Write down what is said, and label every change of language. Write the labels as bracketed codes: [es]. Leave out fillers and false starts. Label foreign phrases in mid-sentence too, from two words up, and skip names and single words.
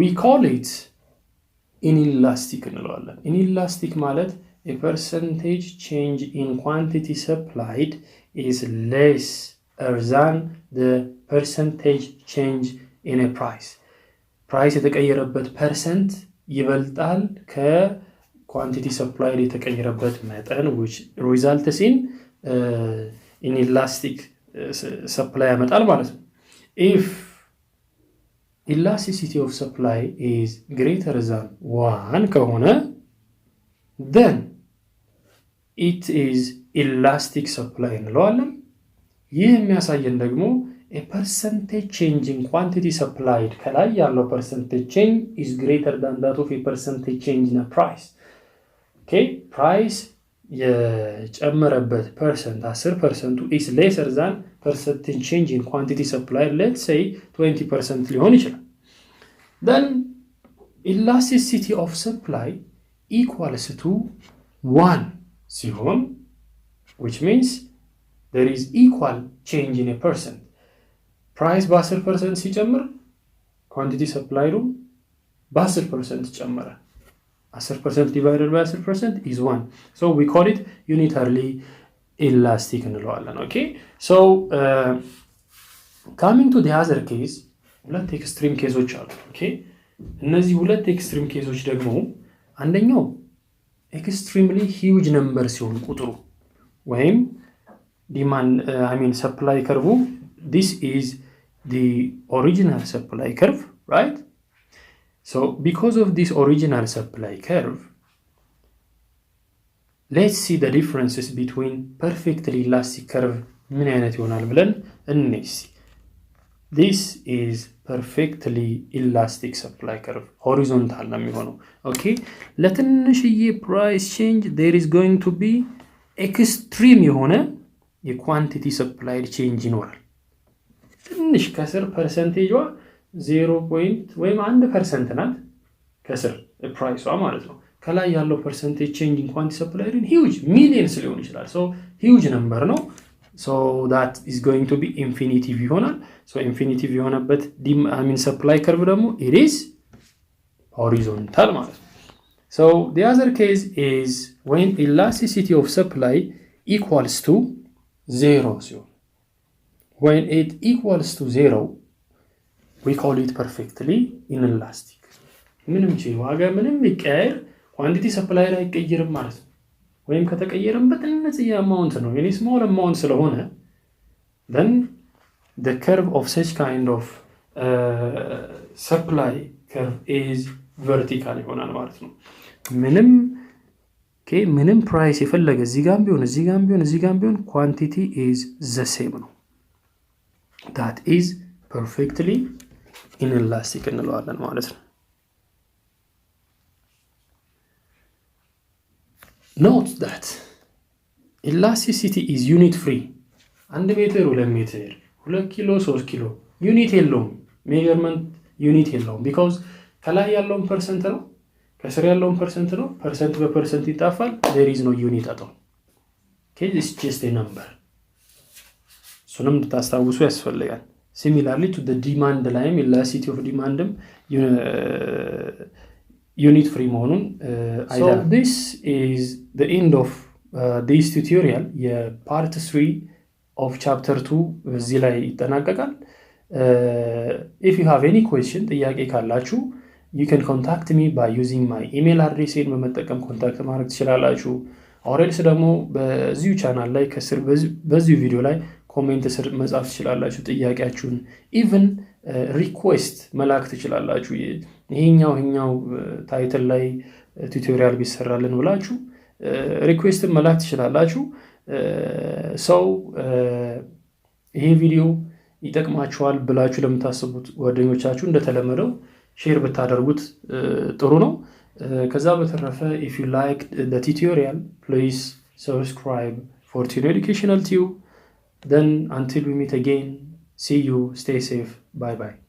[en] call it inelastic እንለዋለን inelastic ማለት a percentage change in quantity supplied is less than the percentage change in a price የተቀየረበት percent ይበልጣል quantity supplied [am] የተቀየረበት መጠን [en] which results in inelastic supply [am] ያመጣል ማለት ነው [en] if elasticity of supply is greater than 1 ከሆነ then it is elastic supply [am] እንለዋለን ይህ የሚያሳየን ደግሞ [en] a percentage change in quantity supplied [am] ከላይ ያለው [en] percentage change is greater than that of a percentage change in a price okay price የጨመረበት percent 10% is lesser than percentage change in quantity supplied let's say 20% [am] ሊሆን ይችላል [en] then elasticity of supply equals to 1 ሲሆን which means there is equal change in a percent price በ10% ሲጨምር quantity supplied በ10% ጨመረ 10% divided by 10% is 1 so we call it unitarily elastic እንለዋለን okay so coming to the other case [am] ሁለት ኤክስትሪም ኬሶች አሉ [en] okay [am] እነዚህ ሁለት ኤክስትሪም ኬሶች ደግሞ አንደኛው [en] extremely huge number [am] ሲሆን ቁጥሩ ወይም [en] demand I mean supply curve this is the original supply curve right So because of this original supply curve, let's see the differences between perfectly elastic curve [am] ምን አይነት ይሆናል ብለን እንነስ። [en] This is perfectly elastic supply curve, horizontal [am] ነው የሚሆነው። ኦኬ ለትንሽዬ [en] price change there is going to be extreme [am] የሆነ የኳንቲቲ ሰፕላይ ቼንጅ ይኖራል። ትንሽ ከስር ፐርሰንቴጇ 0 ወይም 1% ናት ከስር ፕራይሷ ማለት ነው። ከላይ ያለው [en] percentage change in quantity supply [am] ግን [en] huge millions [am] ሊሆን ይችላል። [en] so huge number [am] ነው። ሶ [en] that is going to be infinitive ይሆናል። ሶ infinitive የሆነበት supply curve ደግሞ it is horizontal [am] ማለት ነው። [en] So the other case is when elasticity of supply equals to 0 ሲሆን when it equals to 0 we call it perfectly inelastic። [am] ምንም ዋጋ ምንም ይቀየር [en] quantity supply [am] ላይ አይቀየርም ማለት ነው። ወይም ከተቀየረም በትንሽዬ አማውንት ነው የኔ [en] small amount ስለሆነ then the curve of such kind of supply curve is vertical [am] ይሆናል ማለት ነው። ምንም ፕራይስ የፈለገ እዚህ ጋር ቢሆን ኳንቲቲ [en] is the same ነው። that is perfectly inelastic [am] እንለዋለን ማለት ነው። [en] Note that elasticity is unit free. [am] 1 ሜትር 2 ሜትር 2 ኪሎ 3 ኪሎ ዩኒት የለውም። [en] measurement unit [am] የለውም because ከላይ ያለውን ፐርሰንት ነው ከስር ያለውን ፐርሰንት ነው። ፐርሰንት በፐርሰንት ይጣፋል። [en] there is no unit at all. Okay, this is just a number. [am] እሱንም እንድታስታውሱ ያስፈልጋል። [en] Similarly to the demand ላይም elasticity of demandም unit free መሆኑን so this is the end of this tutorial part 3 of chapter 2 [am] እዚህ ላይ ይጠናቀቃል። [en] if you have any question [am] ጥያቄ ካላችሁ [en] you can contact me by using my email address [am] በመጠቀም ኮንታክት ማድረግ ትችላላችሁ። ኦሬልስ ደግሞ በዚሁ ቻናል ላይ ከስር በዚሁ ቪዲዮ ላይ ኮሜንት ስር መጻፍ ትችላላችሁ ጥያቄያችሁን even ሪኩዌስት መላክ ትችላላችሁ። ይሄኛው ታይትል ላይ ቱቶሪያል ቢሰራልን ብላችሁ ሪኩዌስት መላክ ትችላላችሁ። ሰው ይሄ ቪዲዮ ይጠቅማችኋል ብላችሁ ለምታስቡት ጓደኞቻችሁ እንደተለመደው ሼር ብታደርጉት ጥሩ ነው። ከዛ በተረፈ [en] if you like the tutorial please subscribe for Tino Educational Tube. Then until we meet again, see you, stay safe, bye bye.